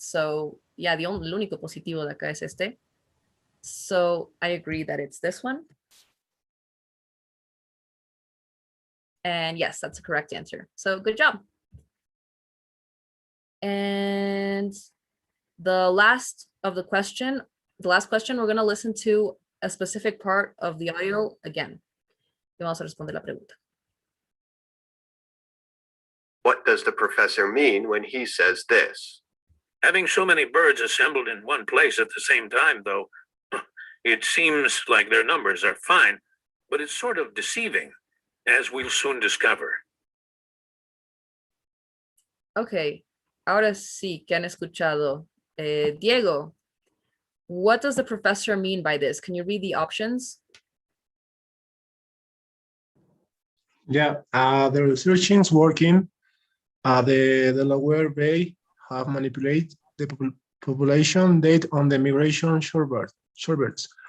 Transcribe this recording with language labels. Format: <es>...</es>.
<es>So yeah, el único positivo de acá es este.</es> <en>So I agree that it's this one. And yes, that's a correct answer. So good job. And the last question, we're going to listen to a specific part of the audio again.</en> <es>Y vamos a responder la pregunta.</es> <en>What does the professor mean when he says this? Having so many birds assembled in one place at the same time, though, it seems like their numbers are fine, but it's sort of deceiving, as we'll soon discover.</en> <es>Okay, ahora sí que han escuchado.</es> <en>Diego, what does the professor mean by this? Can you read the options? Yeah, the researchers working at the Delaware Bay have manipulated the population data on the migration shorebirds.</en>